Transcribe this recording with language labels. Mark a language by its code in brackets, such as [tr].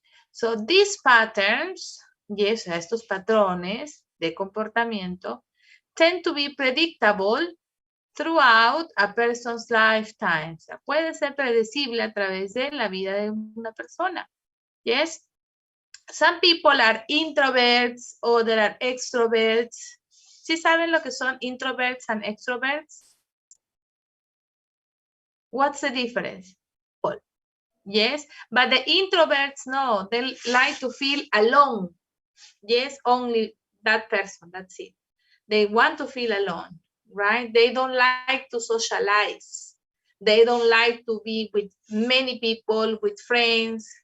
[en] So these patterns, yes, [es] estos patrones de comportamiento [en] tend to be predictable throughout a person's lifetime. [es] O sea, puede ser predecible a través de la vida de una persona. Yes. [en] Some people are introverts, other are extroverts. [es] ¿Sí saben lo que son introverts and extroverts? [en] What's the difference? Yes, but the introverts, no, they like to feel alone. Yes, only that person, that's it. They want to feel alone, right? They don't like to socialize. They don't like to be with many people, with friends.